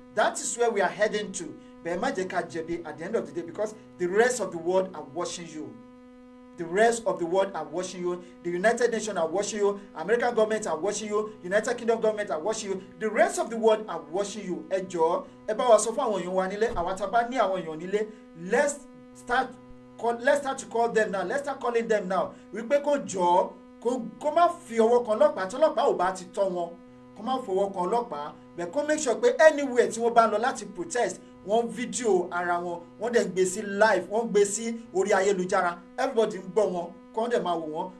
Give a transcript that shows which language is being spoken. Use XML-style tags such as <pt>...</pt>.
<en>That is where we are heading to. But at the end of the day, because the rest of the world are watching you. The rest of the world are watching you. The United Nations are watching you. American government are watching you. United Kingdom government are watching you. The rest of the world are watching you.</en> <yo>Ẹjọ́, ẹ bá wa sọ fún àwọn èèyàn wa nílé, àwọn tá bá ní àwọn èèyàn nílé.</yo> <en>Let's start to call them now. Let's start calling them now.</en> <yo>Wípé kó jọ kó má fi ọwọ́ kan ọlọ́pàá tí ọlọ́pàá ò bá ti tọ́ wọn. Kó má fọwọ́ kan ọlọ́pàá.</yo> <en>But</en> <yo>kó</yo> <en>make sure</en> <yo>pé</yo> <en>anywhere</en> <yo>tí wọ́n bá lọ láti</yo> <en>protest,</en> <yo>wọ́n fídíò ara wọn, wọ́n dẹ̀ gbé sí</yo> <en>live,</en> <yo>wọ́n gbé sí orí ayélujára,</yo> <en>everybody</en> <yo>ń gbọ́ wọn, kọ́ dẹ̀ máa wò wọ́n.</yo>